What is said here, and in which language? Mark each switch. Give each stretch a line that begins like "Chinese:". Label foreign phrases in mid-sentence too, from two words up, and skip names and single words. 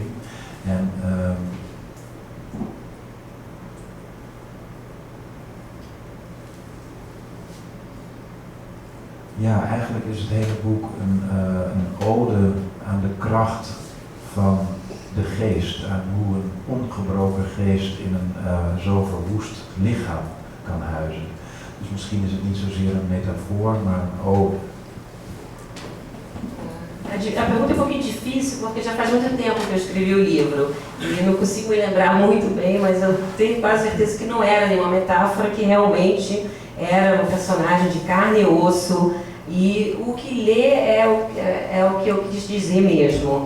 Dutch: En ja, eigenlijk is het hele boek een ode aan de kracht van de geest, aan hoe een ongebroken geest in een zo verwoest lichaam kan huizen. Dus misschien is het niet zozeer een metafoor, maar een ode.
Portuguese: A pergunta é um pouquinho difícil, porque já faz muito tempo que eu escrevi o livro e não consigo me lembrar muito bem, mas eu tenho quase certeza que não era nenhuma metáfora, que realmente era um personagem de carne e osso, e o que lê é o que eu quis dizer mesmo.